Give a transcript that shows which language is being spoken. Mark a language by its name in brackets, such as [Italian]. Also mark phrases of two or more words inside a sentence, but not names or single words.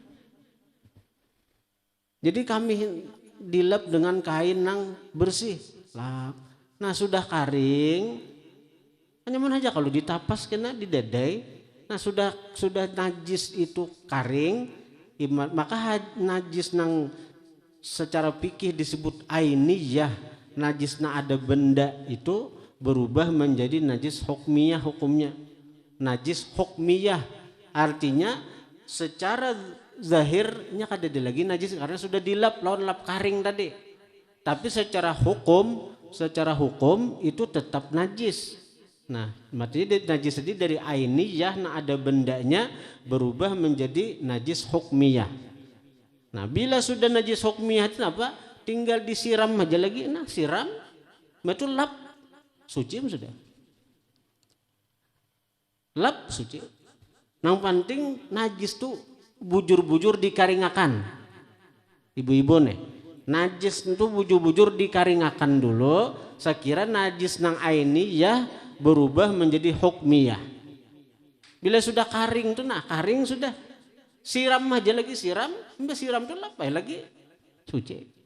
[Banjar] Jadi kami dilap dengan kain nang bersih. Lap. Nah sudah karing, hanya mana aja kalau ditapas kena didedai. Nah sudah najis itu karing, maka najis nang secara fikih disebut ainiyah, najis na ada benda itu berubah menjadi najis hukmiyah hukumnya. Najis hukmiyah artinya secara zahirnya kada ada lagi najis karena sudah dilap lawan lap karing tadi. Tapi secara hukum itu tetap najis. Nah, maksudnya najis tadi dari ainiyah, nah ada bendanya berubah menjadi najis hukmiyah. Nah, bila sudah najis hukmiyah itu apa? Tinggal disiram aja lagi. Nah, siram, itu lap, suci sudah. Lap, suci. Yang penting najis tuh bujur-bujur dikaringakan. Ibu-ibu nih. Najis itu bujur-bujur dikaringakan dulu. Saya kira najis nang ainiyah berubah menjadi hukmiyah. Bila sudah karing tuh, nah karing sudah siram aja lagi siram, mbak siram tuh apa lagi suci.